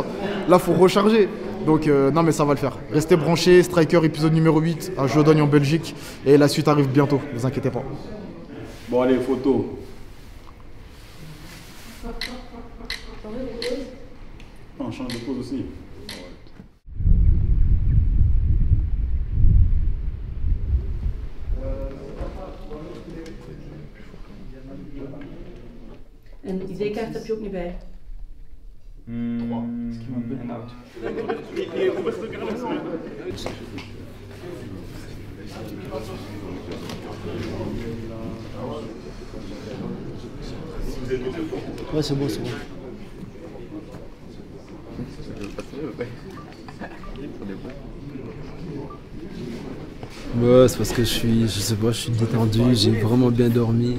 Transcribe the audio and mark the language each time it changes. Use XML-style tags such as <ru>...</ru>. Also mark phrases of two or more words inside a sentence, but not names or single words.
<fr>Là faut recharger. Donc non mais ça va le faire. Restez branchés, Striker épisode numéro 8 à Jodogne en Belgique, et la suite arrive bientôt, ne vous inquiétez pas. Bon allez, photo. On change de pose aussi.</fr> <nl>En ID-kaart heb je ook niet bij. 3. En oud.</nl> <fr>Ouais, c'est bon, c'est bon. Ouais, c'est parce que je suis détendu, j'ai vraiment bien dormi.</fr>